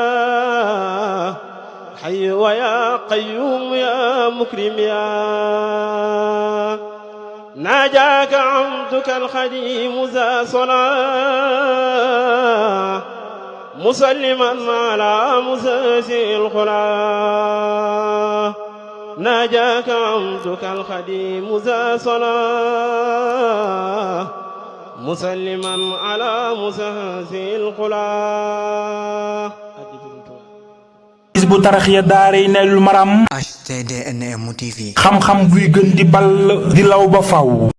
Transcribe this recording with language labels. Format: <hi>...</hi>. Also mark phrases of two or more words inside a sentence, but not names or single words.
<ar>حي ويا قيوم يا مكرم يا ناجاك عبدك الخديم ذا صلاة مسلما على مساسي الخلا ناجاك عبدك الخديم ذا صلاة مسلما على مساسي الخلا</ar> <wo>Hizbut Tarqiyyah daaray Naylul Maram HTDNM TV xam-xam buy gën di ball di law ba faw</wo>